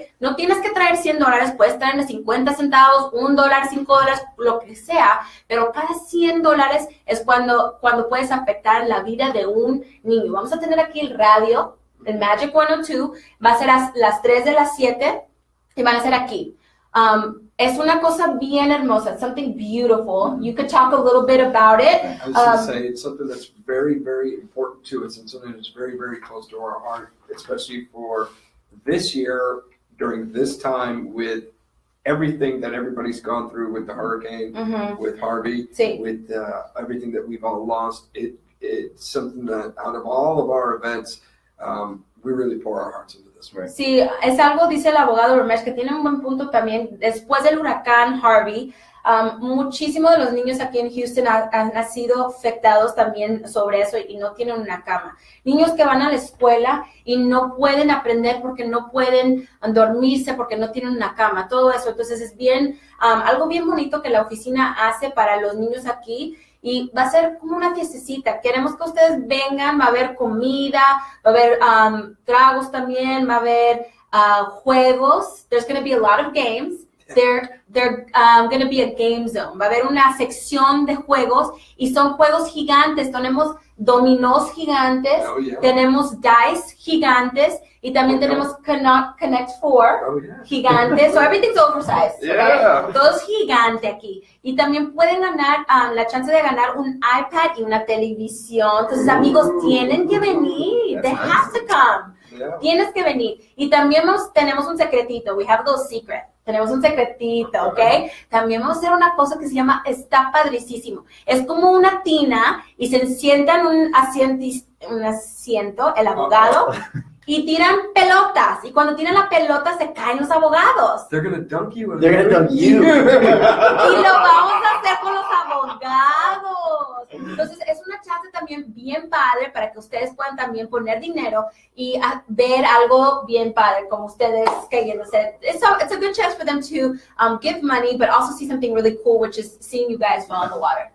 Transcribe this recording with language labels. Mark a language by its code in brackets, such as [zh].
[es] No tienes que traer $100, puedes traer 50 centavos, $1, $5, lo que sea, pero cada $100 es cuando puedes afectar la vida de un niño. Vamos a tener aquí el radio, el Magic 102, va a ser a las 3 de las 7 y van a ser aquí. Es una cosa bien hermosa. [en] It's something beautiful. You could talk a little bit about it. I was going to say, it's something that's very, very important to us and something that's very, very close to our heart, especially for this year during this time with everything that everybody's gone through with the hurricane, with Harvey, with everything that we've all lost. It's something that out of all of our events, we really pour our hearts into this, right? [es] Sí, es algo, dice el abogado Ramesh, que tiene un buen punto también. Después del huracán Harvey, muchísimos de los niños aquí en Houston han sido afectados también sobre eso y no tienen una cama. Niños que van a la escuela y no pueden aprender porque no pueden dormirse, porque no tienen una cama, todo eso. Entonces es bien, algo bien bonito que la oficina hace para los niños aquí. Y va a ser como una fiestecita. Queremos que ustedes vengan, va a haber comida, va a haber tragos también, va a haber juegos. [en] There's going to be a lot of games. They're going to be a game zone. [es] Va a haber una sección de juegos y son juegos gigantes. Tenemos dominós gigantes, tenemos dice gigantes y también tenemos Connect 4 gigantes. [en] So everything's oversized. [es] Okay? Todo es gigante aquí. Y también pueden ganar la chance de ganar un iPad y una televisión. Entonces, amigos, tienen que venir. [en] They have to come. [es] Tienes que venir. Y también tenemos un secretito. [en] We have a little secret. [es] Tenemos un secretito, ¿ok? También vamos a hacer una cosa que se llama, está padricísimo. Es como una tina y se sientan en un asiento, el abogado, y tiran pelotas. Y cuando tiran la pelota se caen los abogados. [en] They're going to dunk you. They're going to dunk you. [es] Y lo vamos a hacer con los abogados. Entonces, es una chance también bien padre para que ustedes puedan también poner dinero y ver algo bien padre, como ustedes cayéndose. [en] It's a good chance for them to give money, but also see something really cool, which is seeing you guys fall in the water.